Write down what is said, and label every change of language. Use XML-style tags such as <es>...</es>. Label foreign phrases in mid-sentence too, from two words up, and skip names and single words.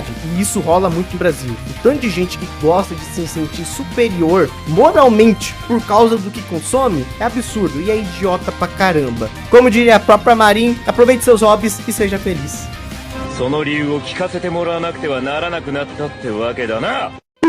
<pt>E isso rola muito no Brasil. O tanto de gente que gosta de se sentir superior moralmente por causa do que consome é absurdo e é idiota pra caramba. Como diria a própria Marin, aproveite seus hobbies e seja feliz.</pt> <ja>その理由を聞かせてもらわなくてはならなくなったってわけだな。</ja>